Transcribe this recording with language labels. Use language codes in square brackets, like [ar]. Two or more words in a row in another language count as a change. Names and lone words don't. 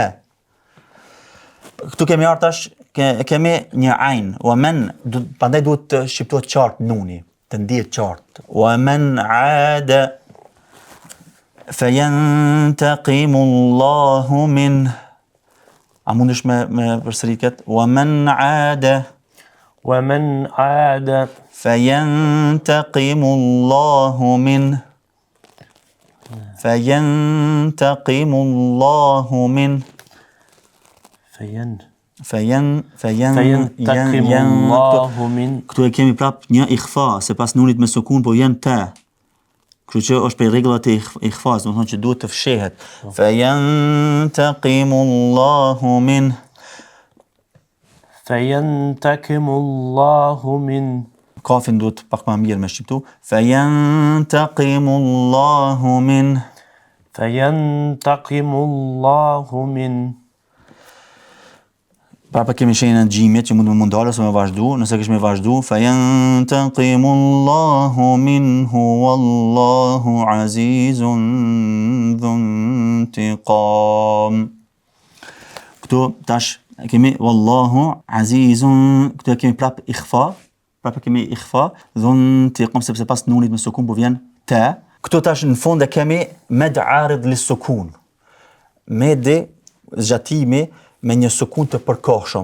[sq] Këtu kemi artash, kemi një ain, [ar] ومن, [sq] pandaj duhet të shqiptohet qartë nuni, të ndihet qartë. [ar] ومن عاد فينتقم الله من. [sq] A mundesh me përsëritet? [ar] ومن عاد ومن عاد فينتقم الله منه فينتقم الله منه فينتقم الله من. [sq] Këtu e kemi prap një ikhfa, se pas nunit me sukun, po janë te. Kështu që është prej rregullat e ikhfas, do të thonë që duhet të fshehet. [ar] فينتقم الله منه فينتقم الله من. [sq] Kafin duhet pak më mirë me shqiptu. [ar] فينتقم الله منه فينتقم الله من. [sq] Prapa kemi shenjën e gjimit që mund të mundalë ose me vazhdu. Nëse kish me vazhdu, [ar] فينتقم الله منه والله عزيز ذو انتقام. [sq] Këtu tash kemi [ar] والله عزيز, [sq] këtu kemi prap ikhfa. Prapa kemi ikhfa, [ar] ذو انتقام, [sq] sepse pas nunit me sukun po vjen te. Këtu tash në fund e kemi [ar] مد عارض للسكون. [sq] Medi, zgjatimi me një sukun të përkohshëm.